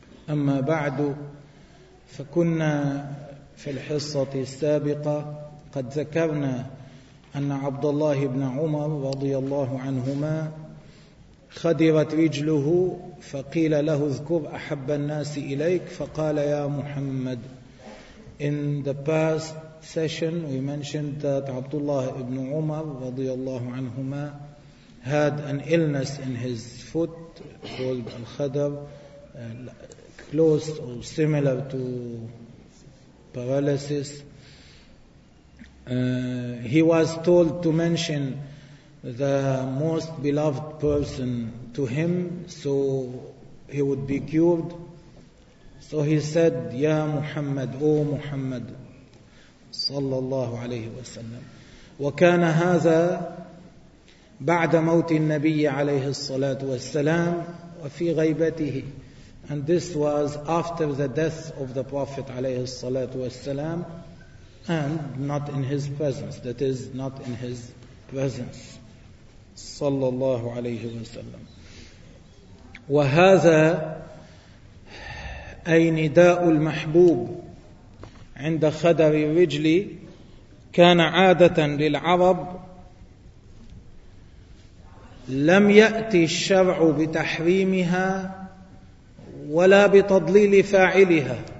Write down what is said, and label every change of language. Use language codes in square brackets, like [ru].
[ar] أما بعد، فكنا في الحصة السابقة قد ذكرنا أن عبد الله بن عمر رضي الله عنهما خدرت رجله، فقيل له اذكر أحب الناس إليك، فقال يا محمد. [en] In the past session we mentioned that Abdullah ibn Umar [ar] رضي الله عنهما [en] had an illness in his foot called al-khadr, close or similar to paralysis. He was told to mention the most beloved person to him so he would be cured. So he said, Ya Muhammad, O Muhammad, [ar] صلى الله عليه وسلم. وكان هذا بعد موت النبي عليه الصلاة والسلام وفي غيبته. [en] And this was after the death of the Prophet [ar] عليه الصلاة والسلام [en] and not in his presence. That is, not in his presence. [ar] صلى الله عليه وسلم. وهذا أي نداء المحبوب عند خدر الرجل كان عادة للعرب، لم يأتي الشرع بتحريمها ولا بتضليل فاعلها.